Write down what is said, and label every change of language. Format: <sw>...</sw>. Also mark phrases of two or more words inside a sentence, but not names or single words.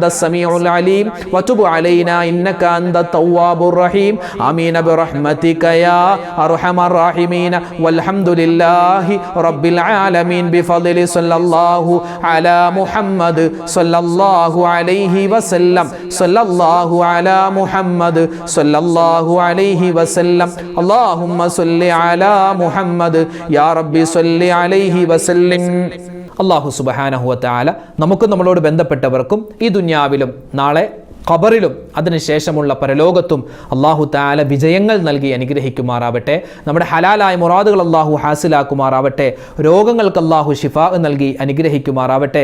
<ar>السميع العليم وتب علينا إنك أنت التواب الرحيم آمين برحمتك يا أرحم الراحمين والحمد لله رب العالمين بفضل صلى الله على محمد صلى الله عليه وسلم صلى الله على محمد صلى الله عليه وسلم اللهم صل على محمد يا رب صل عليه وسلم. الله سبحانه وتعالى</ar> <ml>നമുക്കും നമ്മളോട് ബന്ധപ്പെട്ടവർക്കും ഈ ദുനിയാവിലും നാളെ ഖബറിലും അതിനുശേഷമുള്ള പരലോകത്തും</ml> <ar>الله تعالى</ar> <ml>വിജയങ്ങൾ നൽകി അനുഗ്രഹിക്കുമാറാവട്ടെ. നമ്മുടെ ഹലാലായ മുറാദുകൾ അല്ലാഹു ഹാസിലാക്കുമാറാവട്ടെ. രോഗങ്ങൾക്ക് അല്ലാഹു ശിഫാ നൽകി അനുഗ്രഹിക്കുമാറാവട്ടെ.</ml>